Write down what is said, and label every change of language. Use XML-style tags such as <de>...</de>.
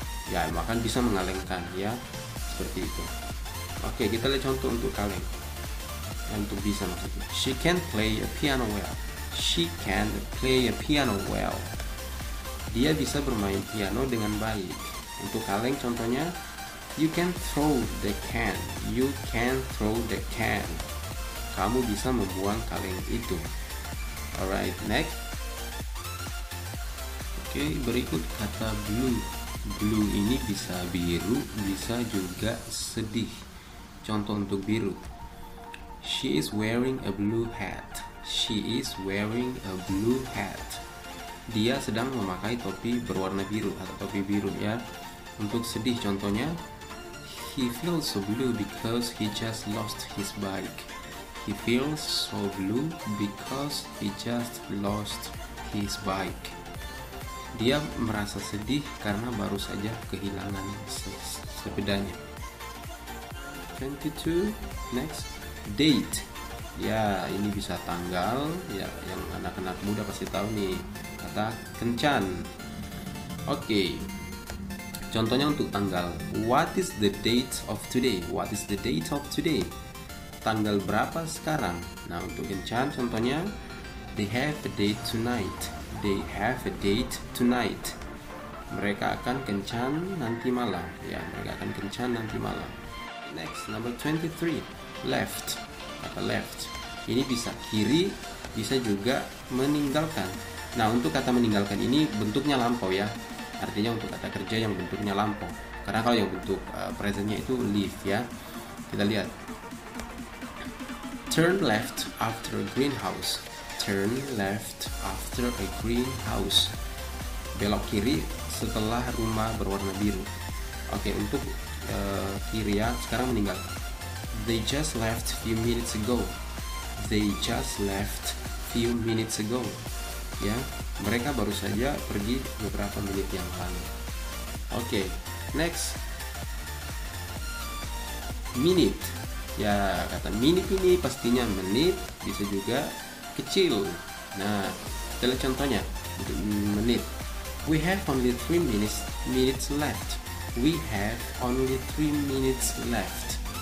<id>Ya, bahkan bisa mengalengkan, ya, seperti itu. Oke, kita lihat contoh untuk kaleng. Untuk bisa maksudnya.</id> <en>She can play a piano well. She can play a piano well.</en> <id>Dia bisa bermain piano dengan baik. Untuk kaleng contohnya,</id> <en>you can throw the can. You can throw the can.</en> <id>Kamu bisa membuang kaleng itu.</id> <en>Alright, next.</en> <id>Oke, berikut kata blue. Blue ini bisa biru, bisa juga sedih. Contoh untuk biru.</id> <en>She is wearing a blue hat. She is wearing a blue hat.</en> <id>Dia sedang memakai topi berwarna biru atau topi biru, ya. Untuk sedih contohnya,</id> <en>he feels so blue because he just lost his bike. He feels so blue because he just lost his bike.</en> <id>Dia merasa sedih karena baru saja kehilangan sepedanya. 22. Next, date. Ya, ini bisa tanggal, ya, yang anak-anak muda pasti tahu nih, kata kencan. Oke. Contohnya untuk tanggal.</id> <en>What is the date of today? What is the date of today?</en> <id>Tanggal berapa sekarang? Nah, untuk kencan contohnya,</id> <en>they have a date tonight. They have a date tonight.</en> <id>Mereka akan kencan nanti malam. Ya, mereka akan kencan nanti malam.</id> <en>Next, number 23. Left. Kata left.</en> <id>Ini bisa kiri, bisa juga meninggalkan. Nah, untuk kata meninggalkan ini bentuknya lampau, ya. Artinya untuk kata kerja yang bentuknya lampau. Karena kalau yang bentuk presentnya itu leave, ya. Kita lihat.</id> <en>Turn left after a greenhouse. Turn left after a green house.</en> <id>Belok kiri setelah rumah berwarna biru. Oke, untuk kiri ya, sekarang meninggal.</id> <en>They just left few minutes ago. They just left few minutes ago.</en> <id>Ya, mereka baru saja pergi beberapa menit yang lalu. Oke, next. Minute. Ya, kata minute ini pastinya menit, bisa juga kecil. Nah, kita lihat contohnya untuk menit.</id> <en>We have only 3 minutes left. We have only 3 minutes left.</en>